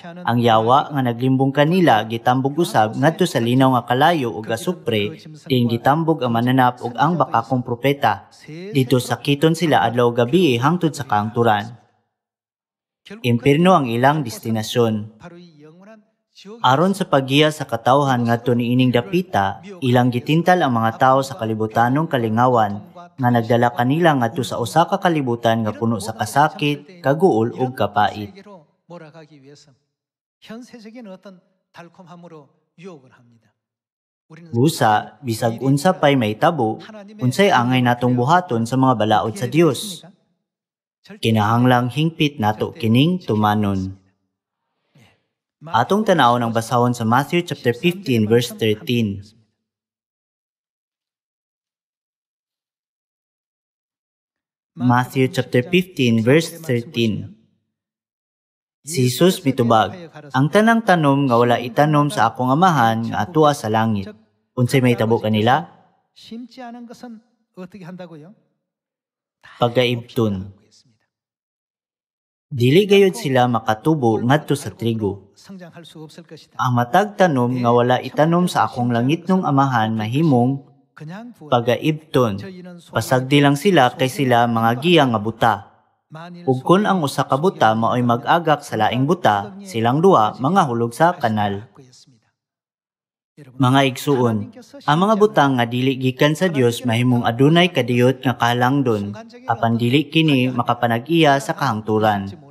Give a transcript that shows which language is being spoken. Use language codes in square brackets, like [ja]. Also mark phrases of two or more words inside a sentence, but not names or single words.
[ceb] Ang yawa nga naglimbong kanila gitambog usab ngadto sa linaw nga kalayo ug asupre, din gitambog ang mananap ug ang bakakong propeta. Dito sakiton sila adlaw gabi hangtod sa kaangturan. Impierno ang ilang destinasyon. [ko] 바로 이 영원한 지옥 [ceb] Aron sa paggiya sa katawhan ngadto niining dapita, ilang gitintal ang mga tawo sa kalibutanong kalingawan nga nagdala kanila ngadto sa usa ka kalibutan nga puno sa kasakit, kaguol ug kapait. [ko] 세계로 몰아가기 위해서 현 세적인 어떤 달콤함으로 유혹을 합니다. 우리는 [ceb] Busa, bisag unsa pay may tabo, unsay angay natong buhaton sa mga balaod sa Dios. Kinahanglang hingpit nato kining tumanon. Atong tanaw ng basahon sa Matthew chapter 15 verse 13. [en] Matthew chapter 15 verse 13. [ceb] Si Jesus mitubag, ang tanang tanom nga wala itanom sa akong amahan nga atua sa langit. Unsay may tabo kanila? [ko] 심지 않은 것은 어떻게 한다고요? [ceb] Pagaibton. Dili gayud sila makatubo ngadto sa trigo. [ko] 성장할 수 없을 것이다. [ceb] Ang matag tanom nga wala itanom sa akong langitnong amahan mahimong [ko] 그냥 부어 [ceb] pagaibton. [ko] 저희는 [ceb] Pasagdi lang sila kay sila mga giyang nga buta. Ug kun ang usa ka buta maoy mag-agak sa laing buta, silang duha mangahulog sa kanal. Mga igsuon, ang mga butang nga dili gikan sa Dios mahimong adunay kadiyot nga kahalangdon, apan dili kini makapanag-iya sa kahangturan.